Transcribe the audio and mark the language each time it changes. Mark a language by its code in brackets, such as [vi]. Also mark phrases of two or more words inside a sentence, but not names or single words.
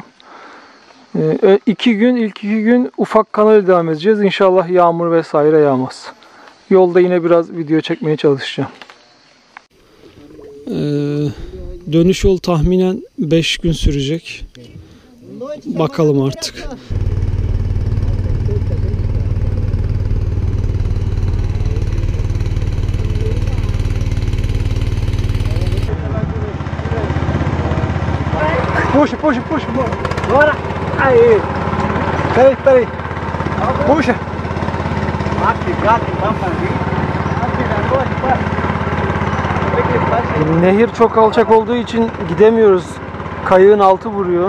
[tr] İlk 2 gün ufak kanal devam edeceğiz. İnşallah yağmur vesaire yağmaz. Yolda yine biraz video çekmeye çalışacağım. Dönüş yol tahminen 5 gün sürecek. Bakalım artık. [pt] Puxa. Bora. Aí. Peraí. Puxa. [tr] Nehir çok alçak olduğu için gidemiyoruz. Kayığın altı vuruyor.